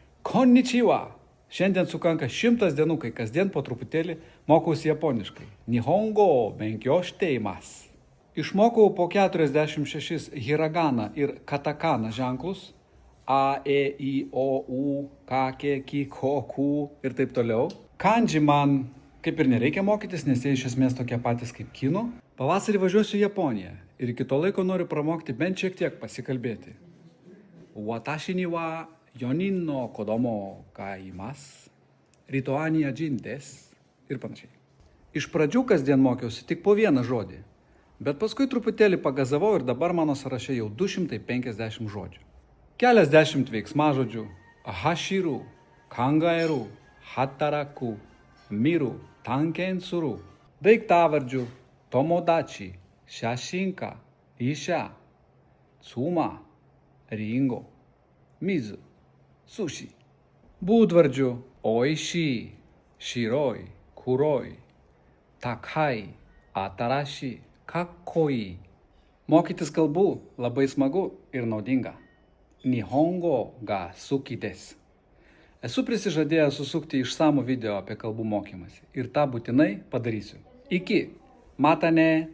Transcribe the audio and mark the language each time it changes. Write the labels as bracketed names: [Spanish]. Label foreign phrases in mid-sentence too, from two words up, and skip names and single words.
[Japanese] こんにちは. [Lithuanian] Šiandien sukanka 100 dienų, kai kasdien po truputėlį mokausi japoniškai. [Japanese] 日本語勉強しています. [Lithuanian] Išmokau po 46 hiragana ir katakana ženklus. A, E, I, O, U, K, K, K, K, Q ir taip toliau. Kanji man kaip ir nereikia mokytis, nes jie iš esmės tokie patys kaip kinų. Pavasarį važiuosiu į Japoniją ir iki to laiko noriu pramokti bent šiek tiek pasikalbėti. [Japanese] 私には四人の子供がいます. [Lithuanian] Rytoj [Japanese] にあじんです. [Lithuanian] Ir panašiai. Iš pradžių kasdien mokiausi tik po vieną žodį, bet paskui truputėlį pagazavau ir dabar mano sąraše jau 250 žodžių. Keliasdešimt veiksmažodžių: [Japanese] 走る、考える、働く、見る、探検する, daiktavardžių: 友達、写真家、医者、妻、りんご、水、寿司. Būdvardžių: おいしい、白い、黒い、高い、新しい、かっこいい. [Lithuanian] Mokytis kalbų labai smagu ir naudinga. [Japanese] 日本語が好きです. [Lithuanian] Esu prisižadėjęs susukti išsamų video apie kalbų mokymąsi ir tą būtinai padarysiu. [Japanese] Iki. またね.